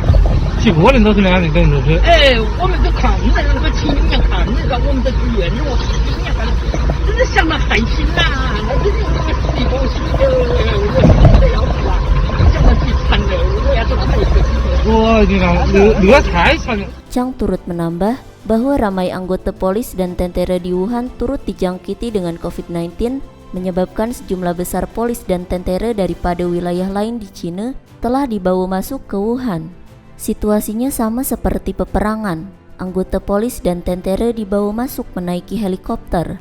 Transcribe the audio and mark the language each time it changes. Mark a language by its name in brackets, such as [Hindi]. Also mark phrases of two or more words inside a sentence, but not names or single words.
[Chinese] 几个人都是那样的，等于说是。哎，我们都看着那个亲眼看着我们的住院，我亲眼看着，真是想到寒心呐！那真是我们死狗心的，我心的要死啊！想到最惨的，我要是那么一个机会。我的妈，那太惨了。 [Malay] Chang turut menambah bahwa ramai anggota polis dan tentara di Wuhan turut dijangkiti dengan COVID-19, menyebabkan sejumlah besar polis dan tentara daripada wilayah lain di China telah dibawa masuk ke Wuhan. Situasinya sama seperti peperangan. Anggota polis dan tentara dibawa masuk menaiki helikopter.